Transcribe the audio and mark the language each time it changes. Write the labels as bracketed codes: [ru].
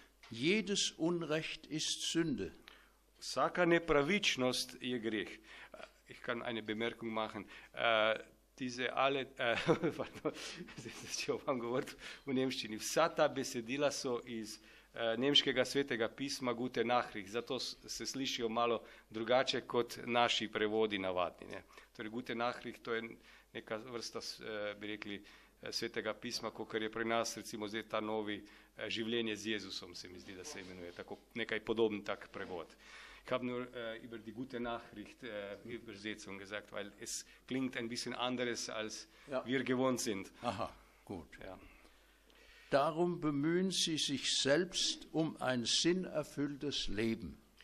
[de] Jedes Unrecht ist Sünde. [sl] Vsaka nepravičnost je greh. [de] Ich kann eine Bemerkung machen. Diese alle, [sl] pardon, zdaj začel vam govoriti v nemščini. Vsa ta besedila so iz nemškega svetega pisma Gute Nachricht, zato se slišijo malo drugače kot naši prevodi navadni. Ne. Torej, Gute Nachricht, to je neka vrsta, bi rekli, svetega pisma, kot je pri nas, recimo zdaj ta novi življenje z Jezusom, se mi zdi, da se imenuje, tako nekaj podoben tak prevod. [de] Ich habe nur über die Gute Nachricht Übersetzung gesagt, weil es klingt ein bisschen anderes, als wir gewohnt sind. Aha, gut. Ja. Darum bemühen sie sich selbst um ein sinnerfülltes Leben.